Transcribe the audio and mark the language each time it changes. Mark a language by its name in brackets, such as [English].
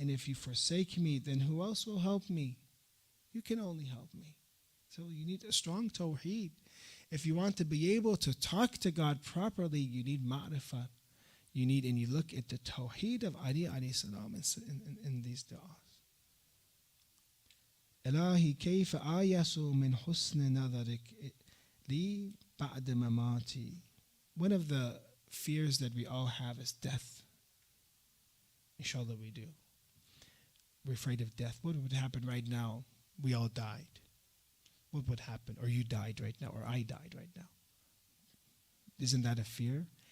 [English] And if you forsake me, then who else will help me? You can only help me. So you need a strong tawheed. If you want to be able to talk to God properly, you need ma'rifah. You need, and you look at the tawheed of Ali alayhi salam in these du'as. [Arabic] إلهي كيف آيس من حسن نظرك لي بعد مماتي. [English] One of the fears that we all have is death. Inshallah we do. We're afraid of death. What would happen right now? We all died. What would happen? Or you died right now, or I died right now. Isn't that a fear?